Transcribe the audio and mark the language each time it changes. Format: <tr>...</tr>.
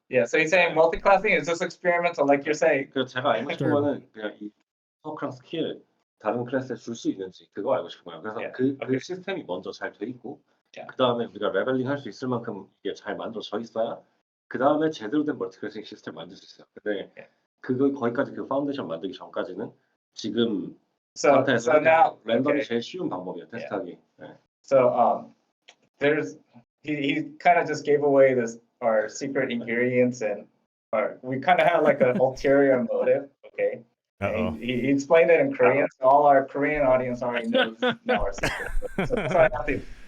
<en>Yeah, so he's saying multi-classing is just experimental, like you're saying.</en> <ko>그 제가 알고 싶은 거는 그냥 이 서크랑 스킬 다른 클래스에 줄 수 있는지 그거 알고 싶은 거예요. 그래서 그 시스템이 먼저 잘 돼 있고 그 다음에 우리가 레벨링 할 수 있을 만큼 이게 잘 만들어져 있어야 그 다음에 제대로 된 멀티클래싱 시스템 만들 수 있어요. 근데 그거 거기까지 그 파운데이션 만들기 전까지는 지금 상태에서 랜덤이 제일 쉬운 방법이에요. 테스트하기.</ko> <en>So there's he kind of just gave away our secret ingredients and we kind of have like an ulterior motive. Okay. He explained it in Korean, so all our Korean audience already knows now our secret. So I have to.</en>